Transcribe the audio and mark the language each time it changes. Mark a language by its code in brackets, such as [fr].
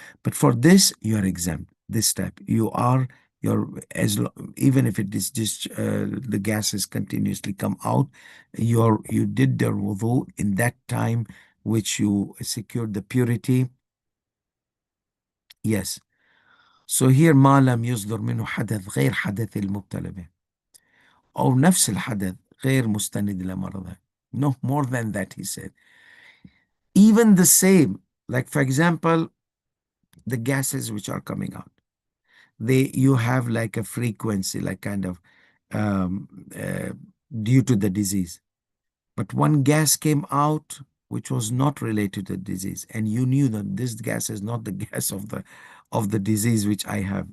[en] But for this, you are exempt. This step, even if it is just the gases continuously come out, you did the wudu in that time which you secured the purity. Yes. So here [ar] ما لم يصدر منه حدث غير حدث المبتلى به أو نفس الحدث غير مستند إلى مرضه. [en] No more than that, he said. Even the same, like for example, the gases which are coming out, you have like a frequency, like kind of um, uh, due to the disease. But one gas came out which was not related to the disease, and you knew that this gas is not the gas of the disease which I have.